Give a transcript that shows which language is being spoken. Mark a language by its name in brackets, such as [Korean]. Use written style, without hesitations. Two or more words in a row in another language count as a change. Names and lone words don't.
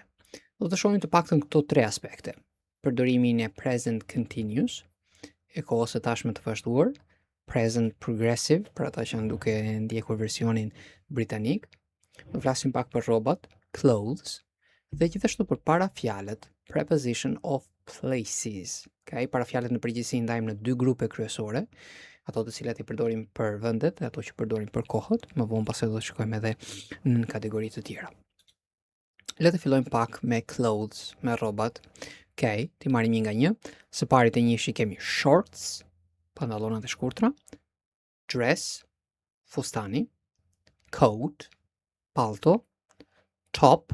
[Albanian] Do të shohim të paktën këto tre aspekte: përdorimin e [English] present continuous, [Albanian] e kohës së tashme të vazhduar, [English] present progressive, [Albanian] për ata që janë duke ndjekur versionin britanik. Do flasim pak për rrobat, clothes, dhe gjithashtu për parafjalët, [English] preposition of places. [Albanian] Okay? Parafjalët në përgjithësi ndajmë në dy grupe kryesore, ato të cilat i përdorim për vendet dhe ato që përdorim për kohët. Më vonë pastaj do të shikojmë edhe në kategori të tjera. Le të fillojmë pak me clothes, me rrobat. Okay, ti marrim një nga një. Së pari të njëjshi kemi shorts, pantallonat e shkurtra, dress, fustani, coat, palto, top.